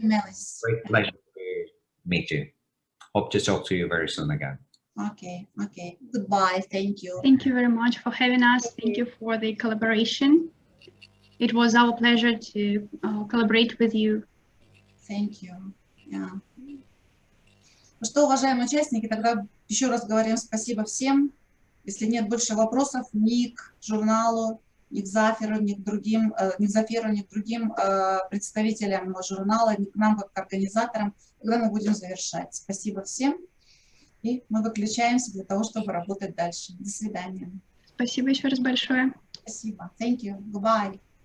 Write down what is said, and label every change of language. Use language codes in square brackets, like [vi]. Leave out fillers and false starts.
[en] you, Melis. a great pleasure to meet you. Hope to talk to you very soon again. Okay, okay. Goodbye. Thank you. Thank you very much for having us. Thank you for the collaboration. It was our pleasure to collaborate with you. Thank you. Yeah. [ru] Ну что, уважаемые участники, тогда еще раз говорим спасибо всем. Если нет больше вопросов ни к журналу, ни к Заферу, ни к другим, ни к Заферу, ни к другим представителям журнала, ни к нам как к организаторам, тогда мы будем завершать. Спасибо всем. И мы выключаемся для того, чтобы работать дальше. До свидания. Спасибо еще раз большое. Спасибо. [en] Thank you. Goodbye.